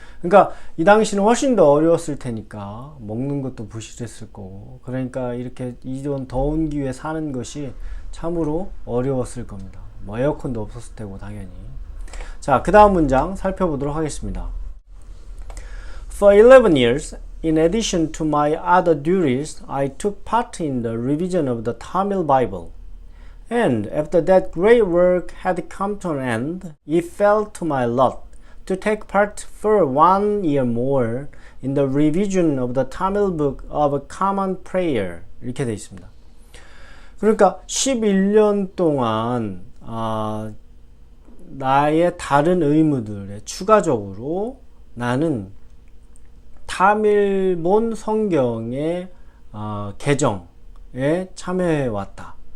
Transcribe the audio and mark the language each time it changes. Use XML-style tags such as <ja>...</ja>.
<ko>그러니까 이 당시는 훨씬 더 어려웠을 테니까 먹는 것도 부실했을 거고, 그러니까 이렇게 이런 더운 기후에 사는 것이 참으로 어려웠을 겁니다. 뭐 에어컨도 없었을 테고 당연히. 자, 그 다음 문장 살펴보도록 하겠습니다.</ko> <en>For 11 years, in addition to my other duties, I took part in the revision of the Tamil Bible. And after that great work had come to an end, it fell to my lot to take part for 1 year more in the revision of the Tamil Book of Common Prayer.</en> <ko>이렇게 되어 있습니다. 그러니까 11년 동안 나의 다른 의무들에 추가적으로 나는 타밀본 성경의 개정에 참여해 왔다.</ko>